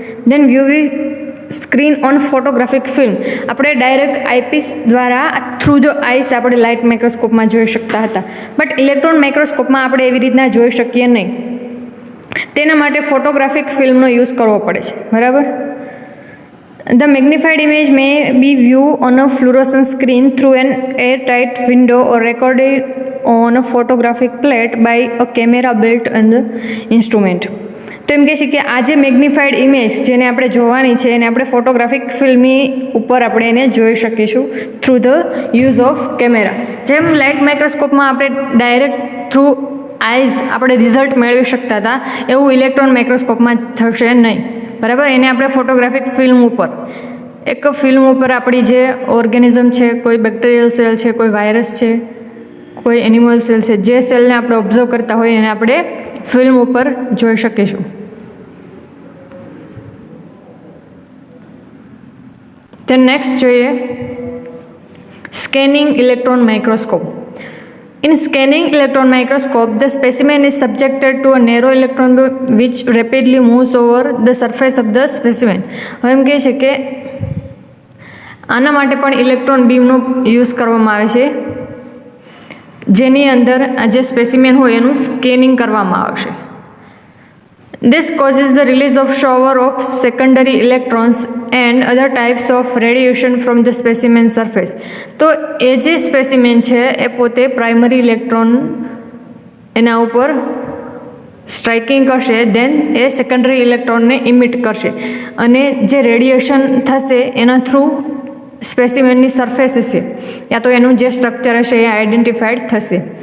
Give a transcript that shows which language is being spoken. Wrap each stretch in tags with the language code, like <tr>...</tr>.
<en>then UV screen on photographic film,</en> <gu>આપણે direct eyepiece દ્વારા</gu> <en>through the eyes</en> <gu>આપણે light માઇક્રોસ્કોપમાં જોઈ શકતા હતા, બટ ઇલેક્ટ્રોન માઇક્રોસ્કોપમાં આપણે એવી રીતના જોઈ શકીએ નહીં. તેના માટે ફોટોગ્રાફિક ફિલ્મનો યુઝ કરવો પડે છે, બરાબર.</gu> <en>The magnified image may be viewed on a fluorescent screen through an airtight window or recorded on a photographic plate by a camera built in the instrument.</en> <gu>તો એમ કહે છે કે આ જે મેગ્નિફાઈડ ઇમેજ જેને આપણે જોવાની છે એને આપણે ફોટોગ્રાફિક ફિલ્મની ઉપર આપણે એને જોઈ શકીશું</gu> <en>Through the use of camera.</en> <gu>જેમ લાઇટ માઇક્રોસ્કોપમાં આપણે ડાયરેક્ટ થ્રુ આઈઝ આપણે રિઝલ્ટ મેળવી શકતા હતા, એવું ઇલેક્ટ્રોન માઇક્રોસ્કોપમાં થશે નહીં, બરાબર. એને આપણે ફોટોગ્રાફિક ફિલ્મ ઉપર, એક ફિલ્મ ઉપર આપણી જે ઓર્ગેનિઝમ છે, કોઈ બેક્ટેરિયલ સેલ છે, કોઈ વાયરસ છે, કોઈ એનિમલ સેલ છે, જે સેલને આપણે ઓબ્ઝર્વ કરતા હોઈએ એને આપણે ફિલ્મ ઉપર જોઈ શકીશું. તો નેક્સ્ટ જોઈએ scanning electron microscope.</gu> <en>In scanning electron microscope, the specimen is subjected to a narrow electron beam which rapidly moves over the surface of the specimen.</en> <gu>હવે એમ કહે છે કે આના માટે પણ ઇલેક્ટ્રોન બીમનો યુઝ કરવામાં આવે છે, જેની અંદર આ જે સ્પેસિમેન હોય એનું સ્કેનિંગ કરવામાં આવશે.</gu> <en>This causes the release of shower of secondary electrons and other types of radiation from the specimen surface.</en> <gu>તો એ જે સ્પેસિમેન છે એ પોતે પ્રાઇમરી ઇલેક્ટ્રોન એના ઉપર સ્ટ્રાઇકિંગ કરશે, દેન એ સેકન્ડરી ઇલેક્ટ્રોનને ઇમિટ કરશે, અને જે રેડિયેશન થશે એના થ્રુ સ્પેસિમેનની સરફેસ હશે યા તો એનું જે સ્ટ્રક્ચર હશે એ આઈડેન્ટિફાઈડ થશે.</gu>